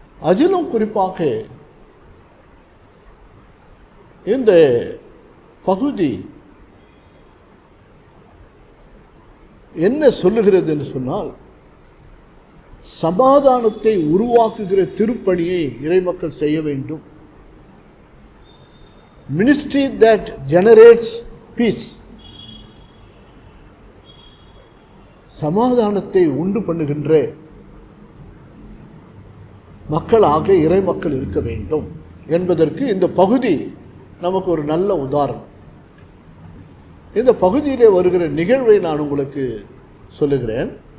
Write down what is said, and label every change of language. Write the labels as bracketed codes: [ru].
[ta] அதிலும் குறிப்பாக இந்த பகுதி என்ன சொல்லுகிறது என்று சொன்னால், சமாதானத்தை உருவாக்குகிற திருப்பணியை இறைமக்கள் செய்ய வேண்டும். [en] Ministry that generates peace. [ta] சமாதானத்தை உண்டு பண்ணுகின்ற மக்களாக இறைமக்கள் இருக்க வேண்டும் என்பதற்கு இந்த பகுதி நமக்கு ஒரு நல்ல உதாரணம். இந்த பகுதியிலே வருகிற நிகழ்வை நான் உங்களுக்கு சொல்லுகிறேன்.